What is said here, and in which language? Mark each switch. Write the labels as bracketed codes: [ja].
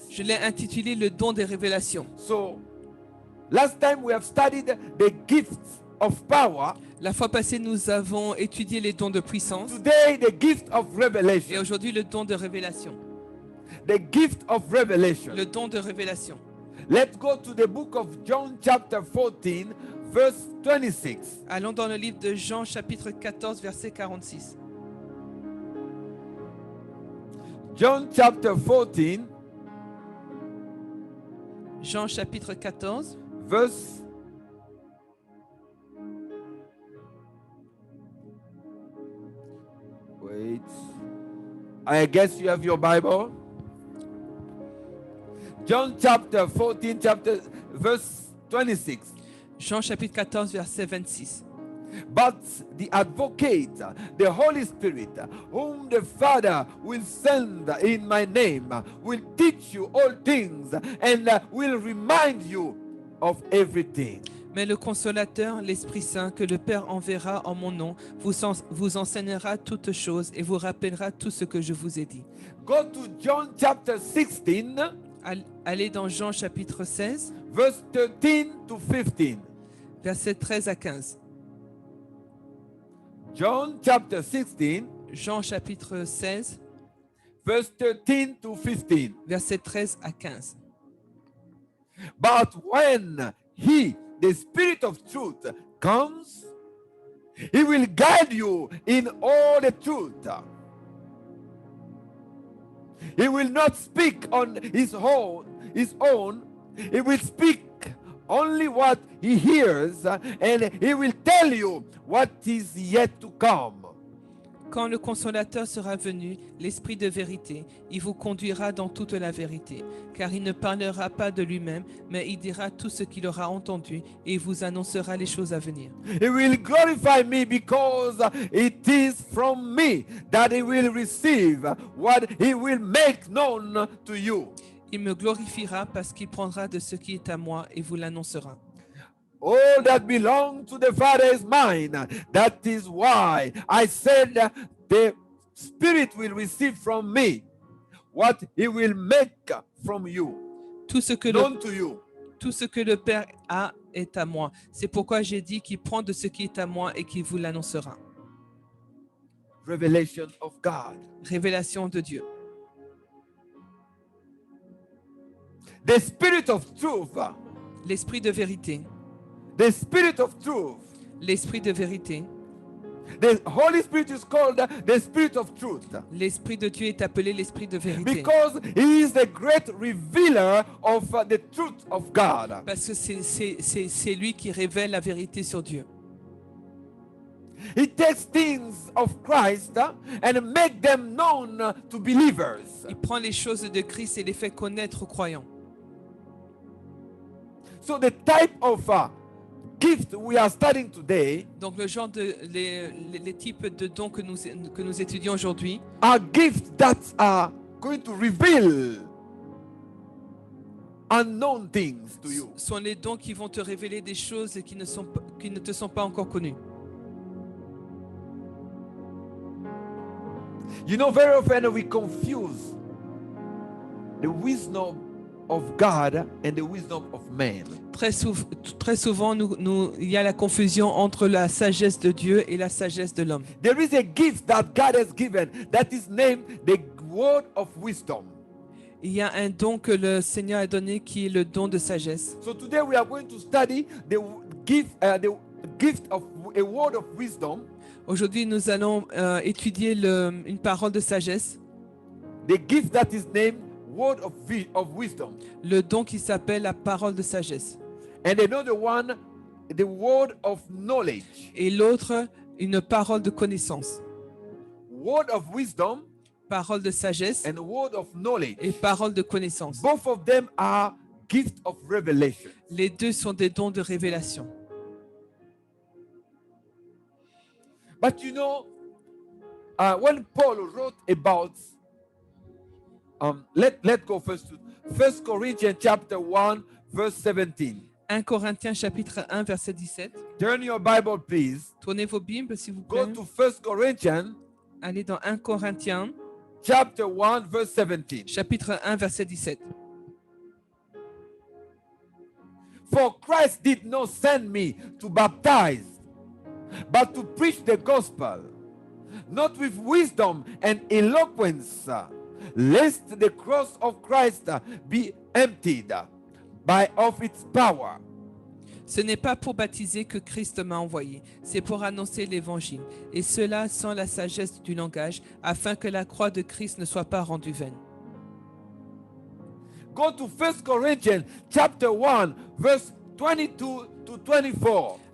[fr] je l'ai intitulé le don des révélations. [en] So, last time we have studied the gifts of power. [fr] La fois passée, nous avons étudié les dons de puissance [en] Today, the gift of [fr] et [en] revelation. [fr] aujourd'hui le don de révélation. [en] The gift of revelation. [fr] Le don de révélation. [en] Let's go to the book of John chapter 14, verse 26. [fr] Allons dans le livre de Jean chapitre 14 verset 46. [en] John chapter 14, [fr] Jean chapitre 14 [en] verse wait. I guess you have your Bible. John chapter 14, verse 26. [fr] Jean chapitre 14 verset 26. [en] But the advocate, the Holy Spirit, whom the Father will send in my name, will teach you all things and will remind you of everything. [fr] Mais le consolateur, l'Esprit Saint, que le Père enverra en mon nom, vous enseignera toutes choses et vous rappellera tout ce que je vous ai dit. [en] Go to John chapter 16, [fr] Allez dans Jean chapitre 16, [en] verse 13 to 15. [fr] versets 13 à 15. [en] John chapter 16, [fr] Jean chapitre 16, [en] verse 13 to 15. [fr] versets 13 à 15. [en] But when he, the Spirit of truth, comes, he will guide you in all the truth. He will not speak on his own. He will speak only what he hears, and he will tell you what is yet to come. [fr] Quand le consolateur sera venu, l'Esprit de vérité, il vous conduira dans toute la vérité, car il ne parlera pas de lui-même, mais il dira tout ce qu'il aura entendu et il vous annoncera les choses à venir. [en] He will glorify me because it is from me that he will receive what he will make known to you. [fr] Il me glorifiera parce qu'il prendra de ce qui est à moi et vous l'annoncera. [en] All that belongs to the Father is mine. That is why I said the Spirit will receive from me what he will make from you, [fr] Tout ce que [en] known to you. [fr] tout ce que le Père a est à moi. C'est pourquoi j'ai dit qu'il prend de ce qui est à moi et qu'il vous l'annoncera. [en] Revelation of God. [fr] Révélation de Dieu. [en] The Spirit of truth. [fr] L'Esprit de vérité. [en] The Spirit of truth. [fr] L'Esprit de vérité. [en] The Holy Spirit is called the Spirit of truth [fr] L'Esprit de Dieu est appelé l'Esprit de vérité. [en] because he is the great revealer of the truth of God. [fr] Parce que c'est lui qui révèle la vérité sur Dieu. [en] He takes things of Christ and make them known to believers. [fr] Il prend les choses de Christ et les fait connaître aux croyants. [en] So the type of gift we are studying today [fr] Donc le genre les types de dons que nous étudions aujourd'hui [en] are gifts that are going to reveal unknown things to you. [fr] sont les dons qui vont te révéler des choses qui ne te sont pas encore connues. [en] You know, very often we confuse the wisdom of God and the wisdom of man. [fr] Très souvent, il y a la confusion entre la sagesse de Dieu et la sagesse de l'homme. [en] There is a gift that God has given that is named the word of wisdom. [fr] Il y a un don que le Seigneur a donné qui est le don de sagesse. [en] So today we are going to study the gift of a word of wisdom. [fr] Aujourd'hui, nous allons étudier une parole de sagesse, [en] The gift that is named word of wisdom. [fr] le don qui s'appelle la parole de sagesse. [en] And another one, the word of knowledge. [fr] Et l'autre, une parole de connaissance. [en] Word of wisdom [fr] parole de sagesse [en] and word of knowledge. [fr] et parole de connaissance. [en] Both of them are gifts of revelation. [fr] Les deux sont des dons de révélation. [en] But you know, when Paul wrote about, let's go first to 1 Corinthians chapter 1, verse 17. [fr] 1 Corinthiens chapitre 1 verset 17. [en] Turn your Bible, please. [fr] Tournez vos Bibles s'il vous [en] Go [fr] plaît. [en] to 1 Corinthians [fr] Allez dans 1 Corinthiens [en] chapter 1, verse 17. [fr] chapitre 1 verset 17. [en] For Christ did not send me to baptize, but to preach the gospel, not with wisdom and eloquence, lest the cross of Christ be emptied of its power. [fr] Ce n'est pas pour baptiser que Christ m'a envoyé, c'est pour annoncer l'évangile, et cela sans la sagesse du langage, afin que la croix de Christ ne soit pas rendue vaine. [en] Go to 1 Corinthians chapter 1, verse 22 to 24.